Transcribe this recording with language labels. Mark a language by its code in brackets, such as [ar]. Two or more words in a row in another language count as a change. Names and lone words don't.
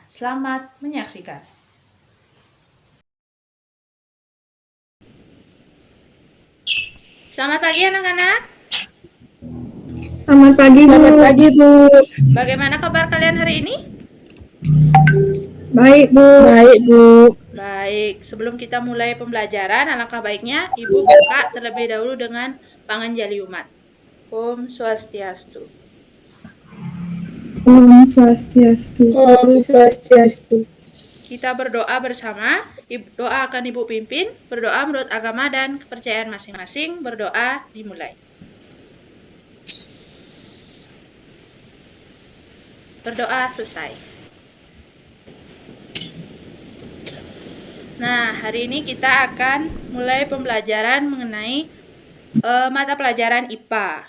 [id] Selamat menyaksikan. Selamat pagi anak-anak. Selamat pagi, Bu. Selamat pagi, Bu. Bagaimana kabar kalian hari ini? Baik, Bu. Baik, Bu. Baik, sebelum kita mulai pembelajaran, alangkah baiknya Ibu buka terlebih dahulu dengan panganjali umat. [sa] ॐ स्वस्त्यस्तु. ॐ स्वस्त्यस्तु. ॐ स्वस्त्यस्तु. [id] Kita berdoa bersama. Doa akan Ibu pimpin. Berdoa menurut agama dan kepercayaan masing-masing. Berdoa dimulai. Berdoa selesai. Nah, hari ini kita akan mulai pembelajaran mengenai mata pelajaran IPA.